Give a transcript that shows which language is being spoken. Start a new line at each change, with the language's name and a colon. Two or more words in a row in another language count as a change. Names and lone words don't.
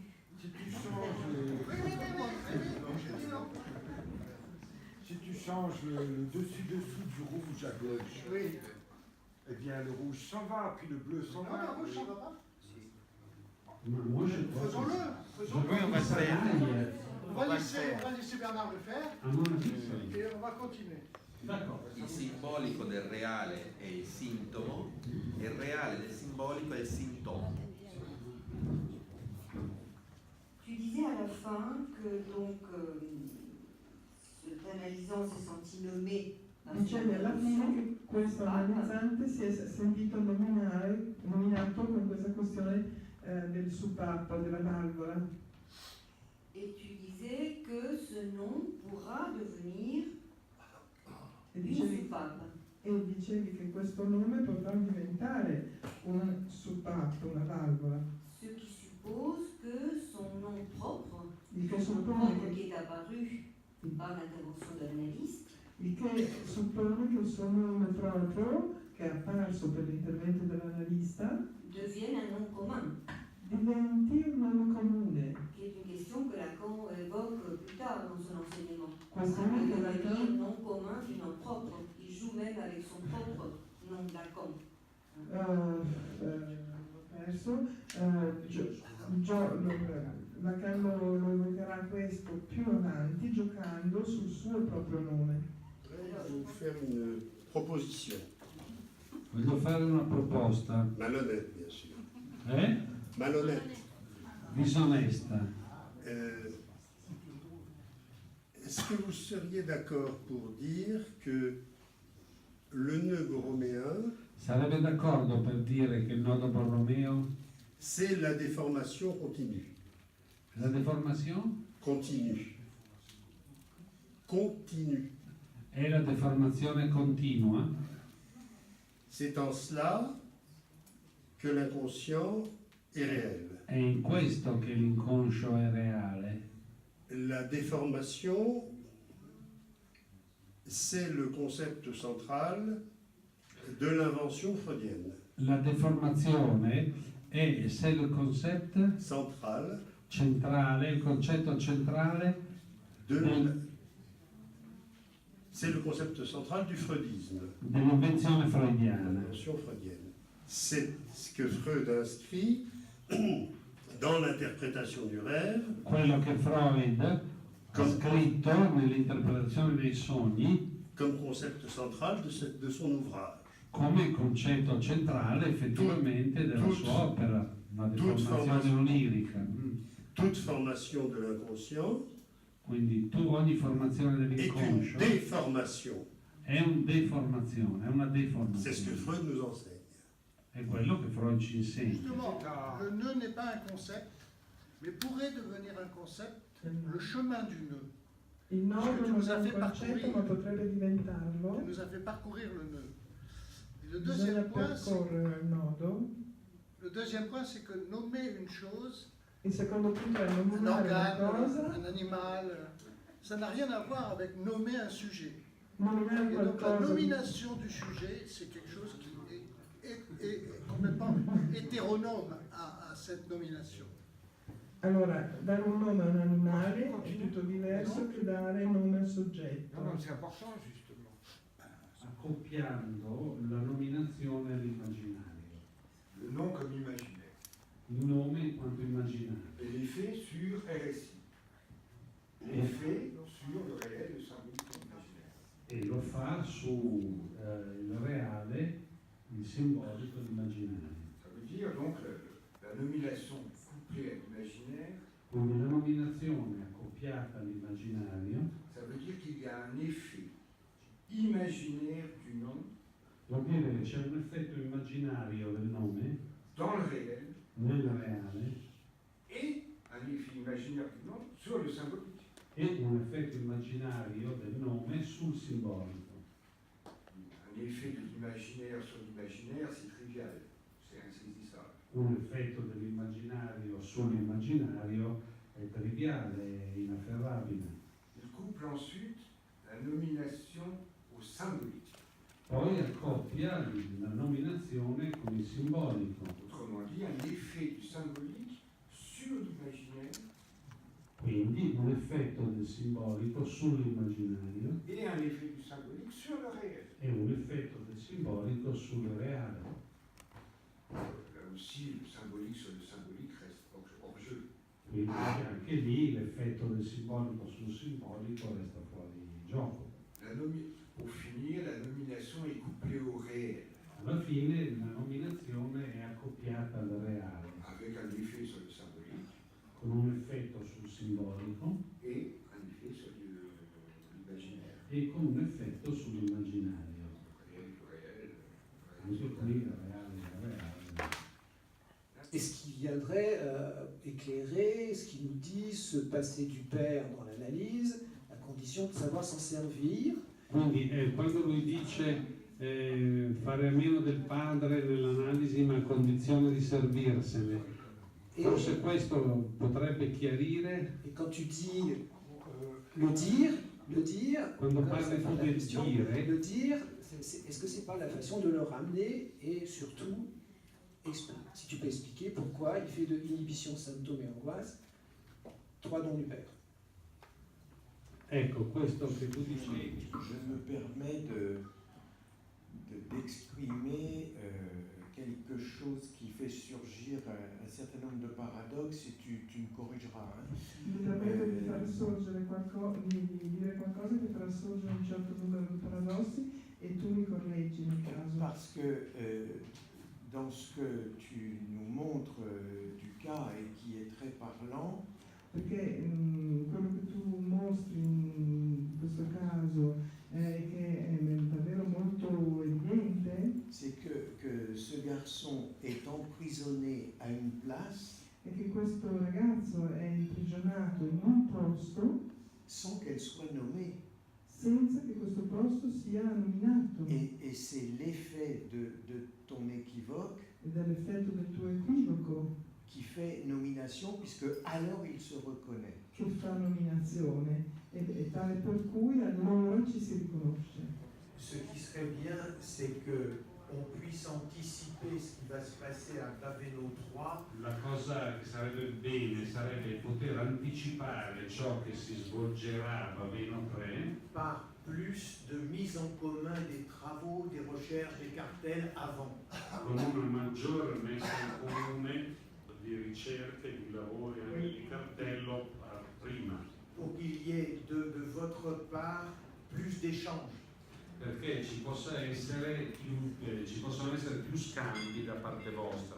French: Si tu changes si tu changes le dessus-dessous du rouge à gauche, Oui. eh bien le rouge s'en va, puis le bleu s'en Non, va. le rouge, ça va pas. Moi, je Faisons-le. Oui, on va le faire. On va laisser Bernard le faire, À mon avis, sì. et on va continuer. D'accord.
Italian: Il simbolico del reale è il sintomo e il reale del simbolico è il sintomo.
French: Tu disais à la fin que donc, l'analysant s'est senti nommé.
Italian: Dicevi alla fine che questo analizzante si è sentito nominato con questa questione del soupape, della valvola.
French: Et tu disais que ce nom pourra devenir
Italian: E
French: une
Italian: dicevi,
French: soupape.
Italian: che questo nome potrà diventare un soupape, una valvola.
French: Ce qui suppose que son nom propre,
Italian: Il che
French: son nom
Italian: suppone
French: propre
Italian: che,
French: qui est apparu par l'intervention de l'analyste,
Italian: suppone che il suo nome proprio, che è apparso per l'intervento dell'analista,
French: devienne un nom commun,
Italian: diventi un nome comune.
French: qui est une question que Lacan évoque plus tard dans son enseignement.
Italian: Questo Il nome che
French: devenir Lacan nom commun du nom propre. Il joue même avec son propre nom Lacan.
Italian: Lacan lo evocherà questo più avanti giocando sul suo proprio nome.
French: Je vais vous faire une proposition.
Italian: Voglio fare una proposta.
French: Malhonnête, bien sûr. Malhonnête.
Italian: Disonesta.
French: Est-ce que vous seriez d'accord pour dire que le nœud borroméen,
Italian: Sarebbe d'accordo per dire che il nodo Borromeo
French: c'est la déformation continue?
Italian: la deformazione
French: Continue. Continue.
Italian: è la deformazione continua.
French: C'est en cela que l'inconscient est réel.
Italian: È in questo che l'inconscio è reale.
French: la déformation, c'est le concept central de l'invention freudienne.
Italian: La deformazione
French: c'est le concept Central
Italian: centrale, il concetto centrale
French: c'est le concept central du freudisme.
Italian: dell'invenzione freudiana.
French: L'invention freudienne. C'est ce que Freud inscrit dans l'interprétation du rêve.
Italian: Quello che Freud ha scritto nell'interpretazione dei sogni
French: comme concept central de son ouvrage.
Italian: come concetto centrale effettivamente della sua opera, la deformazione onirica.
French: Toute formation de l'inconscient
Italian: Quindi ogni formazione
French: est une
Italian: dell'inconscio
French: déformation.
Italian: è una deformazione, è una deformazione.
French: C'est ce que Freud nous enseigne.
Italian: È quello che Freud ci insegna.
French: Justement, le nœud n'est pas un concept, mais pourrait devenir un concept, le chemin du nœud.
Italian: Il nodo non è un concetto, ma potrebbe diventarlo.
French: Tu nous as fait parcourir le nœud. Et le
Italian: Bisogna
French: deuxième point,
Italian: percorrere il nodo.
French: le deuxième point, c'est que nommer une chose,
Italian: Il secondo punto è
French: un
Italian: nominare una
French: organe,
Italian: cosa,
French: un animal, ça n'a rien à voir avec nommer un sujet.
Italian: nominare
French: Et donc la
Italian: qualcosa.
French: nomination du sujet, c'est quelque chose qui est complètement hétéronome à cette nomination.
Italian: Allora, dare un nome a un animale è tutto diverso che dare nome al soggetto.
French: Non, c'est important justement.
Italian: Accoppiando la nominazione all'immaginario.
French: Le nom comme imaginaire.
Italian: Il nome in quanto immaginario.
French: Et l'effet sur RSI. L'effet sur le réel, le symbolique et l'imaginaire.
Italian: E lo fa su il reale, il simbolico, l'immaginario.
French: Ça veut dire donc la nomination couplée à l'imaginaire.
Italian: Quindi la nominazione accoppiata all'immaginario
French: Ça veut dire qu'il y a un effet imaginaire du nom
Italian: vuol dire che c'è un effetto immaginario del nome
French: dans le réel
Italian: nel reale
French: et un effet imaginaire du nom sur le symbolique.
Italian: e un effetto immaginario del nome sul simbolico.
French: Un effet de l'imaginaire sur l'imaginaire, c'est trivial, c'est insaisissable.
Italian: Un effetto dell'immaginario sull'immaginario è triviale, è inafferrabile.
French: Il couple ensuite la nomination au symbolique.
Italian: Poi accoppia la nominazione con il simbolico.
French: Autrement dit, un effet du symbolique sur l'imaginaire
Italian: Quindi un effetto del simbolico sull'immaginario
French: et un effet du symbolique sur le réel.
Italian: e un effetto del simbolico sul reale.
French: Là aussi, le symbolique sur le symbolique reste hors jeu.
Italian: Quindi anche lì l'effetto del simbolico sul simbolico resta fuori gioco.
French: Pour finir, la nomination est couplée au réel,
Italian: Alla fine la nominazione è accoppiata al reale,
French: avec un effet sur le symbolique
Italian: con un effetto sul simbolico
French: et un effet sur l'imaginaire.
Italian: e con un effetto sull'immaginario. Anche qui il reale.
French: Et ce qui viendrait éclairer, ce qui nous dit se passer du père dans l'analyse, à condition de savoir s'en servir.
Italian: Quindi quando lui dice fare a meno del padre nell'analisi ma a condizione di servirsene, forse questo potrebbe chiarire.
French: Et quand tu dis le dire,
Italian: Quando parli tu del dire,
French: le dire, est-ce que c'est pas la façon de le ramener et surtout, si tu peux expliquer pourquoi il fait de inhibition, symptômes et angoisse 3 dons du père.
Italian: Ecco, questo che tu dicevi.
French: Je me permets d'exprimer quelque chose qui fait surgir un certain nombre de paradoxes et tu me corrigeras.
Italian: Mi permetto di far sorgere di dire qualcosa che farà sorgere un certo numero di paradossi e tu mi correggi nel caso.
French: Parce que dans ce que tu nous montres du cas et qui est très parlant,
Italian: perché quello che tu mostri in questo caso che è davvero molto evidente,
French: c'est que ce garçon est emprisonné à une place
Italian: è che questo ragazzo è imprigionato in un posto
French: sans qu'elle soit nommée.
Italian: Senza che questo posto sia nominato.
French: Et c'est l'effet de ton équivoque
Italian: ed è l'effetto del tuo equivoco
French: qui fait nomination, puisque alors il se reconnaît.
Italian: che fa nominazione e tale per cui allora ci si riconosce.
French: Ce qui serait bien, c'est que on puisse anticiper ce qui va se passer à Graveno 3.
Italian: La cosa che sarebbe bene sarebbe poter anticipare ciò che si svolgerà a Baveno 3
French: par plus de mise en commun des travaux, des recherches, des cartels avant.
Italian: con una maggiore messa in comune di ricerche, di lavori, anche di cartello prima.
French: Pour qu'il y ait de votre part plus d'échanges.
Italian: Perché ci possono essere più scambi da parte vostra.